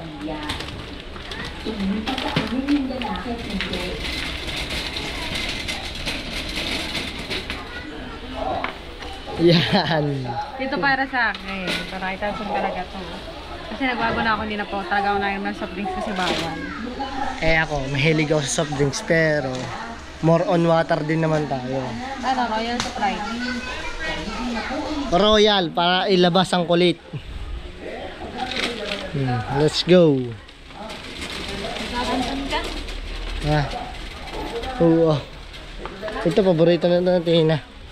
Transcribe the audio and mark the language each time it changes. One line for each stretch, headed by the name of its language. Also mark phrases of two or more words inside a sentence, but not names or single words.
Filipino: Yan. Dito para sa akin. Para kita saan talaga to. Kasi nagbago na ako, hindi na po talaga ako nainom ng soft drinks kasi bawal. Eh ako, mahilig ako sa soft drinks pero
English: more on water
Filipino: din naman tayo. Ano, Royal Sprite. Royal para ilabas ang kulit.
English: Let's go.
Filipino: Nabantan ka? Ha? Oo. Ito paborito na natin na.